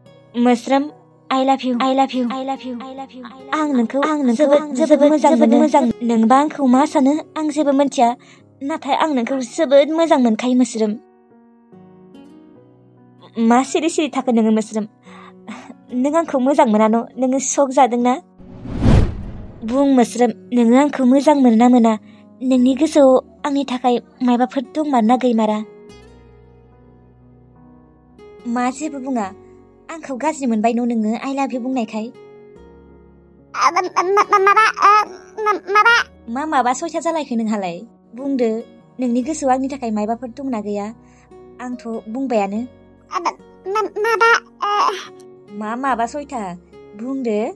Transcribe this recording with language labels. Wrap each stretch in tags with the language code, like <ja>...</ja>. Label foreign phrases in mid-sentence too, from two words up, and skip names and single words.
<brx>मोस्रोम</brx> <en>I love you</en> <brx>आं नोंखौ जोबोद मोजां नोंबा आंखौ मा सानो आं जेबो मिन्थिया नाथाय आं नोंखौ जोबोद मोजां मोनखायो मोस्रोम मा सिरि थाखो नोङो मोस्रोम नों आंखौ मोजां मोनानो नोङो शक जादोंना बुं मोस्रोम नोङो आंखौ मोजां मोना नोंनि गोसोआव आंनि थाखाय माबाफोर दंमारना गैमारा मा जेबो बुङा आंखौ गाज्रि मोनबाय नोङो</brx> <en>I love you</en> <brx>बुंनायखाय माबा सयथा जालायखो नोंहालाय बुंदो नोंनि गोसोआव आंनि थाखाय माबाफोर दंना गैया आंथ' बुंबायानो माबा सयथा बुंदो</brx>